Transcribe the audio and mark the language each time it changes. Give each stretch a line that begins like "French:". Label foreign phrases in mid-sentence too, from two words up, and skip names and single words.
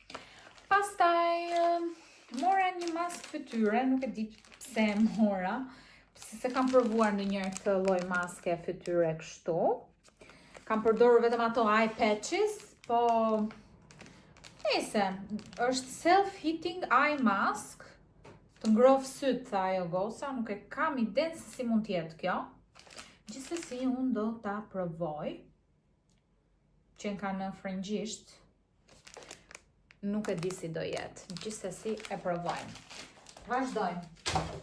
Albanian: Pastaj mora një mask fytyre, nuk e di pse e mora, se kam provuar ndonjëherë këtë lloj maske fytyre kështu. Kam përdorur vetëm ato
English: eye patches,
Albanian: po nëse është
English: self-heating eye mask,
Albanian: të ngroh syt, tha ajo goca, nuk e kam idenë se si mund të jetë kjo. Gjithsesi unë do ta provoj. Që ka në frëngjisht. Nuk e di si do jetë, gjithsesi e provojmë. Vazhdojmë.